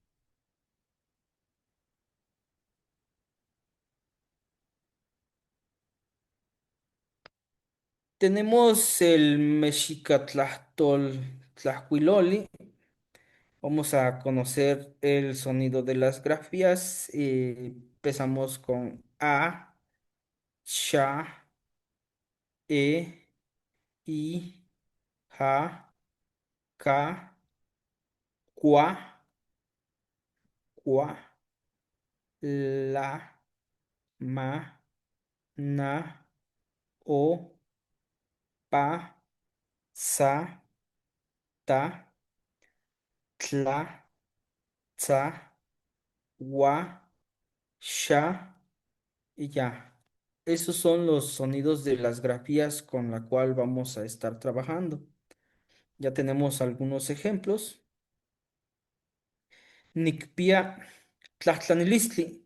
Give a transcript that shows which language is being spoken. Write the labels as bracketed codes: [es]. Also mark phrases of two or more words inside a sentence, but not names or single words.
[es] Tenemos el [nah] Mexicatlahtol Tlahuiloli. [es] Vamos a conocer el sonido de las grafías. Empezamos con A, Sha, E, I, Ja, Ka, Kwa, Kwa, La, Ma, Na, O, Pa, Sa, Ta, Tla, Tza, Wa, Sha y ya. Esos son los sonidos de las grafías con la cual vamos a estar trabajando. Ya tenemos algunos ejemplos. [nah] Nicpia Tlaxtlanilistli.